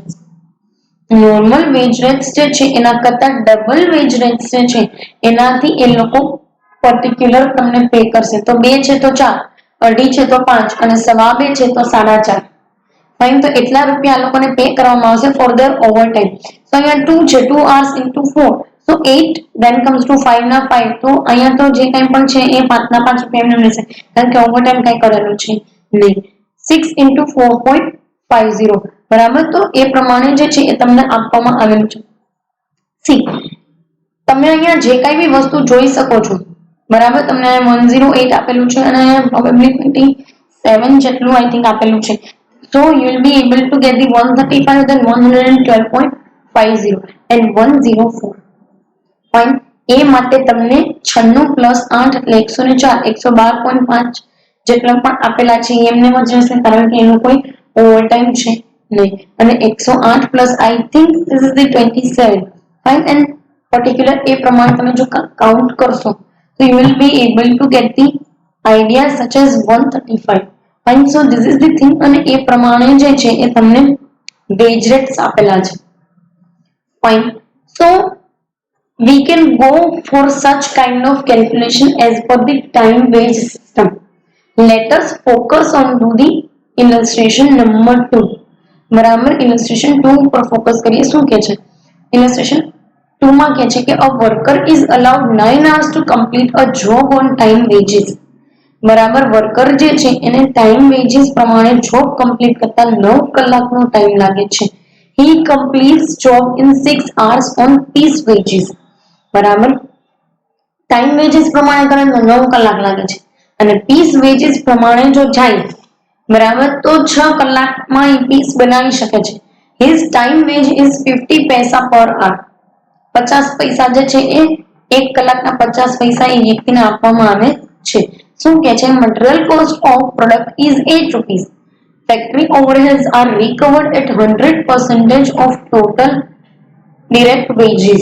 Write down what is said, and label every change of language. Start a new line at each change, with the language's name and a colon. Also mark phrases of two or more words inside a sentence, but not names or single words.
English: normal wage rates
Gujarati: જે છે એના કરતા
English: double wage rates
Gujarati: જે છે એનાથી એ લોકો પર્ટિક્યુલર તમને પે કરશે. તો 2 છે તો 4, 2.5 છે તો 5 અને 2.25 છે તો 4.5. ફાઇન. તો એટલા રૂપિયા આ લોકોને પે કરવામાં આવશે
English: for their overtime.
Gujarati: તો અહીંયા 2 છે 2
English: hours into 4 so
Gujarati: 8.
English: then comes to
Gujarati: 5 ના 5 તો અહીંયા તો જે કંઈ પણ છે એ 5 ના 5 રૂપિયા એમને રહેશે કારણ કે ઓવરટાઈમ કંઈ કરેલું છે નહીં. 6 into 4.50 બરાબર. તો એ પ્રમાણે જે છે એ તમને આપવામાં આવેલું છે. સી તમે અહીંયા જે કાંઈ બી વસ્તુ જોઈ શકો છો બરાબર. તમને 108 આપેલું છે અને પ્રોબેબિલિટી 7 જેટલું
English: I think
Gujarati: આપેલું છે.
English: So you will be able to get the 135, then 112.50 and 104. Fine.
Gujarati: એ માટે તમને 96 plus 8 એટલે 104, 112.5 જેટલા પણ આપેલા છે એમને જ રહેશે કારણ કે એનું કોઈ ઓવરટાઈમ છે નહીં.
English: અને 108 plus I think this is the 27. Fine. And particular
Gujarati: એ પ્રમાણે તમે જો કાઉન્ટ કરશો તો
English: you will be able to get the idea such as 135. Fine. So this is the thing.
Gujarati: અને એ પ્રમાણે જે છે એ તમને
English: wage rates
Gujarati: આપેલા છે.
English: Fine. So we can go for such kind of calculation as per the time wage system. Let us focus on to the illustration number 2.
Gujarati: બરાબર. illustration 2 પર ફોકસ કરીએ. શું કહે છે illustration 2 માં કહે છે કે
English: a worker is allowed 9 hours to complete a job on time wages.
Gujarati: બરાબર. વર્કર જે છે એને
English: time wages
Gujarati: પ્રમાણે
English: job complete
Gujarati: કરતા 9 કલાકનો ટાઈમ લાગે છે.
English: he completes job in 6 hours on piece wages.
Gujarati: બરાબર.
English: time wages
Gujarati: પ્રમાણે કરે તો 9 કલાક લાગે છે અને
English: piece wages
Gujarati: પ્રમાણે જો જાય બરાબર તો 6 કલાકમાં એ પીસ બનાવી શકે છે.
English: his time wage is 50 પૈસા પર hour.
Gujarati: 50 પૈસા જે છે એ 1 કલાકના 50 પૈસા એ વ્યક્તિને આપવામાં આવે છે. શું કે છે
English: material cost of product is 8 rupees. factory overheads are recovered at 100% of total direct wages.